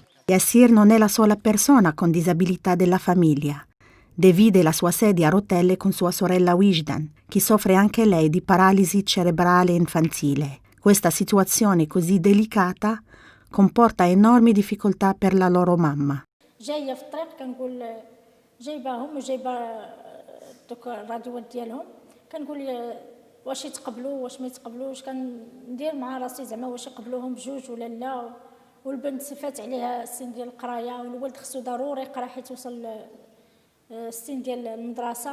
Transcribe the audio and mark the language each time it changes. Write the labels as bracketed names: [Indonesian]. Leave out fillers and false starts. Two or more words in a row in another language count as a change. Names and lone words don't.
[Italian] Yassir non è la sola persona con disabilità della famiglia. Divide la sua sedia a rotelle con sua sorella Wijdan, che soffre anche lei di paralisi cerebrale infantile. Questa situazione così delicata comporta enormi difficoltà per la loro mamma. [Arabic] جايه في الطريق كنقول جايباهم وجايبه دوك الراديوات ديالهم كنقول واش يتقبلوا واش ما يتقبلوش كندير مع راسي زعما واش يقبلوهم بجوج ولا لا. والبنت فات عليها السن ديال القرايه والولد خصو ضروري يقرا حيت وصل السن ديال المدرسه.